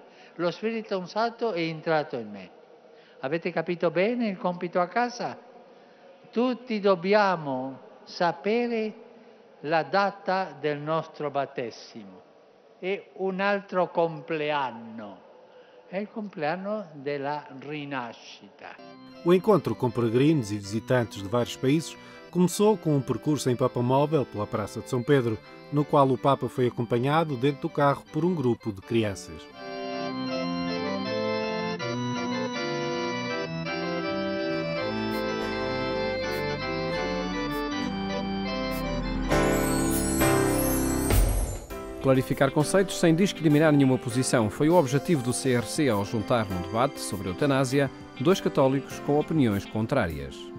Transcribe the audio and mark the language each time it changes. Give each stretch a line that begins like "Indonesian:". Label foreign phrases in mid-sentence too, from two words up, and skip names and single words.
Italian: Lo Spirito Santo è entrato in me. Avete capito bene il compito a casa? Tutti dobbiamo sapere la data del nostro battesimo. È un altro compleanno. È il compleanno della rinascita.
Portuguese: O encontro com peregrinos e visitantes de vários países começou com um percurso em papamóvel pela Praça de São Pedro, no qual o Papa foi acompanhado dentro do carro por um grupo de crianças. Clarificar conceitos sem discriminar nenhuma posição foi o objetivo do CRC ao juntar num debate sobre a eutanásia dois católicos com opiniões contrárias.